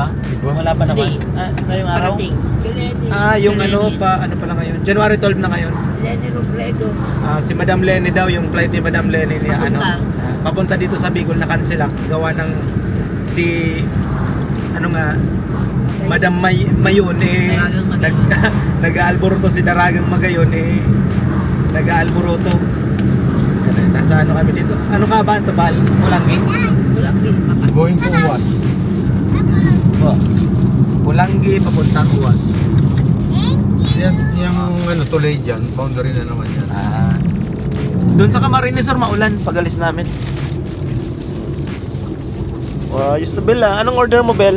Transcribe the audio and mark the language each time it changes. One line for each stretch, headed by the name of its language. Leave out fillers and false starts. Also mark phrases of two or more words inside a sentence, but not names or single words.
Filipino: Wala pa naman. Ngayong araw? Parating. Yung ano pa lang ngayon. January 12 na ngayon. Lenny Robredo. Si Madam Lenny daw, yung flight ni Madam Lenny niya Papunta. papunta dito sa Bicol na cancel gawa ng si Madam Mayon nag-aalburuto si Daragang Magayon nag-aalburuto. Nasa kami dito. Ano ka ba? Tubal? Pulanggi?
English: Going to UAS.
Filipino: Pulanggi papuntang UAS. Yan, yung tuloy dyan, boundary na naman yan. Doon sa Camarines Sur maulan pag-alis namin. Ayos sa Bel Anong order mo, Bel?